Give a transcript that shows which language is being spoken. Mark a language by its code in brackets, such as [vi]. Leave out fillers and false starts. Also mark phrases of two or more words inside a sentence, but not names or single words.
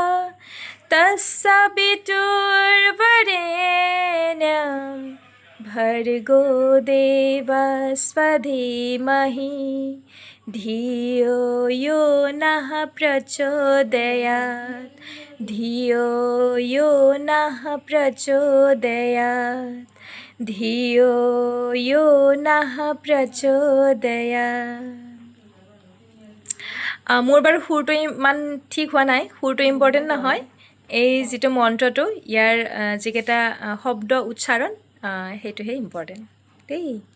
[sa] तत्सवितुर्वरेण्यं भर्गो देवस्य धीमहि धियो यो नः प्रचोदयात् धियो यो नः प्रचोदयात् धियो यो नः प्रचोदयात् [as] মোৰ বাৰু সুৰটো ইমান ঠিক হোৱা নাই সুৰটো ইম্পৰ্টেণ্ট নহয় এই যিটো মন্ত্ৰটো ইয়াৰ যিকেইটা শব্দ উচ্চাৰণ সেইটোহে ইম্পৰ্টেণ্ট দেই